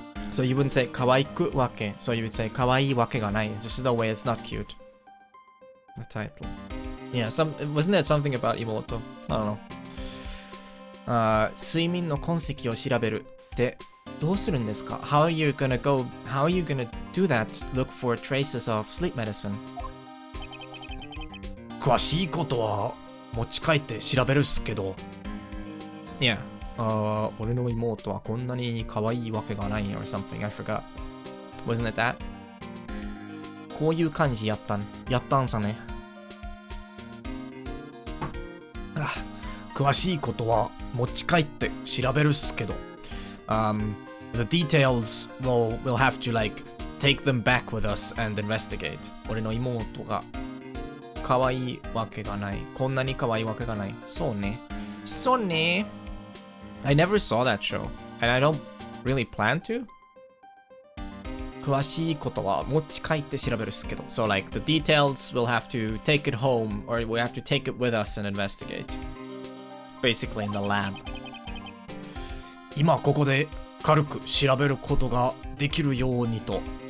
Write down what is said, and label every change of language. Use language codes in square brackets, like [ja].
[en] So you wouldn't say kawaiku wake, so you would say kawaii wake ga nai. It's just the way it's not cute. The title. Yeah, wasn't there something about imoto? I don't know. [ja] 睡眠の痕跡を調べるってどうするんですか? [en] How are you gonna do that? Look for traces of sleep medicine. [ja] 詳しいことは持ち帰って調べるっすけど。Yeah. 俺の妹はこんなに可愛いわけがない or something. I forgot. [en] Wasn't it that? [ja] こういう感じやったんさね。詳しいことは持ち帰って調べるっすけど。 [en] The details we'll have to like take them back with us and investigate. [ja] 俺の妹が可愛いわけがない。こんなに可愛いわけがない。そうね。そうね。 [en] I never saw that show, and I don't really plan to. [ja] 詳しいことは持ち帰って調べるっすけど。 [en] So like the details we'll have to take it home, or we'll have to take it with us and investigate. Basically in the lab. [ja] 今ここで軽く調べることができるようにと。